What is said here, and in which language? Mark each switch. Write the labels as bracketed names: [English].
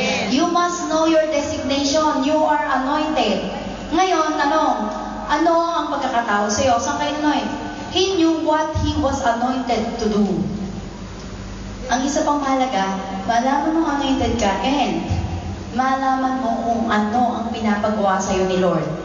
[English] You must know your designation. You are anointed. [Filipino] Ngayon, tanong, ano ang pagkakatao sa iyo? Saan kayo anointed? [English] He knew what he was anointed to do. [Filipino] Ang isa pang mahalaga, malaman mo anointed ka and malaman mo kung ano ang pinapagawa sa iyo ni Lord.